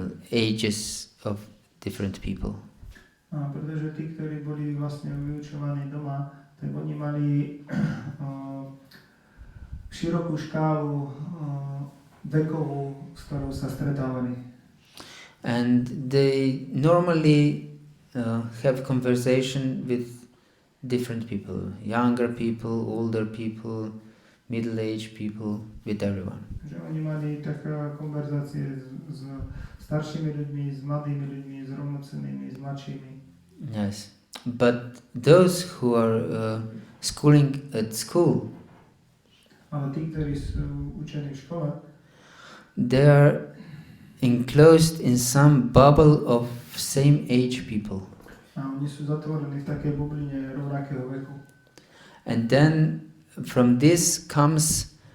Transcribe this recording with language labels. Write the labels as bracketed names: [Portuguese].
[English] ages of different people. [Slovak] A pretože tí, ktorí boli vlastne vyučovaní doma, tak oni mali širokú škálu vekovú, s ktorou sa stretávali. [English] And they normally have conversation with different people, younger people, older people, middle-aged people, with everyone. [Slovak] Že oni mali také konverzácie s staršími ľuďmi, s mladými ľuďmi, s rovnocennými, s mladšími. [English] Yes, but those who are schooling at school, [Slovak] Ale tí, ktorí sú učení v škole, [English] they are enclosed in some bubble of same age people. [Slovak] a oni sú zatvorení v takej bubline rovnakého veku. [English] And then from this comes